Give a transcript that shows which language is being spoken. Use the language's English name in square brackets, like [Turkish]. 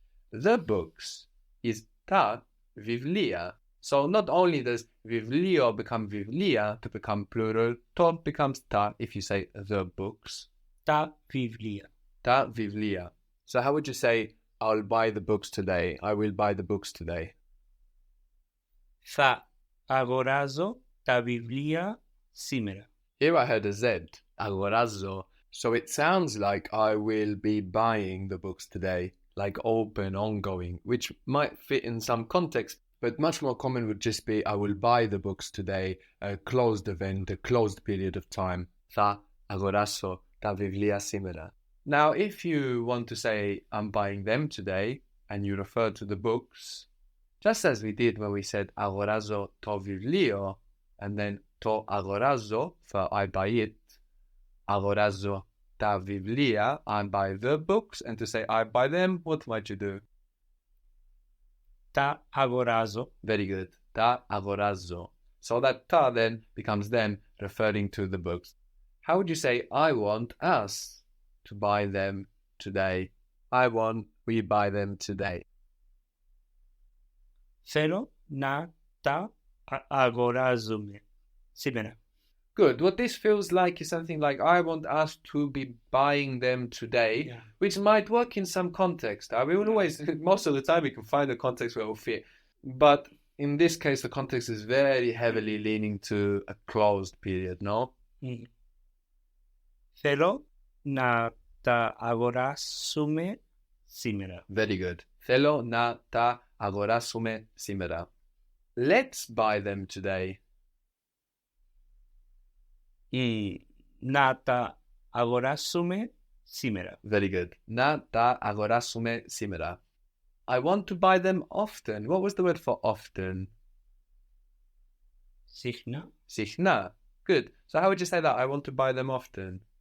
[English] The books is [Greek] ta βιβλία. [English] So not only does βιβλίο become βιβλία to become plural, to becomes ta if you say the books. [Greek] Τα βιβλία. Ta βιβλία. [English] So how would you say I'll buy the books today? I will buy the books today. [Greek] Θα αγοράζω τα βιβλία σήμερα. [English] Here I heard a Z, agorazzo. So it sounds like I will be buying the books today, like open, ongoing, which might fit in some context, but much more common would just be I will buy the books today, a closed event, a closed period of time. [Greek] Θα αγοράσω τα βιβλία σήμερα. [English] Now, if you want to say I'm buying them today, and you refer to the books, just as we did when we said [Greek] αγοράζω το βιβλίο, [English] and then [Greek] το αγοράζω [English] for I buy it, [Greek] αγοράζω τα βιβλία, [English] I buy the books, and to say I buy them, what might you do? [Greek] Τα αγοράζω. [English] Very good. [Greek] Τα αγοράζω. [English] So that ta then becomes them, referring to the books. How would you say I want us to buy them today? I want we buy them today. [Greek] Θέλω να τα αγοράζουμε σήμερα. [English] Good. What this feels like is something like I want us to be buying them today, which might work in some context. We will always, most of the time, we can find a context where it will fit. But in this case, the context is very heavily leaning to a closed period, no? [Greek] Θέλω να τα αγοράσουμε σήμερα. [English] Very good. [Greek] Θέλω να τα αγοράσουμε σήμερα. [English] Let's buy them today. [Greek] Να τα αγοράσουμε σήμερα. [English] Very good. [Greek] Να τα αγοράσουμε σήμερα. [English] I want to buy them often. What was the word for often? [Greek] Συχνά. Συχνά. [English] Good. So how would you say that? I want to buy them often.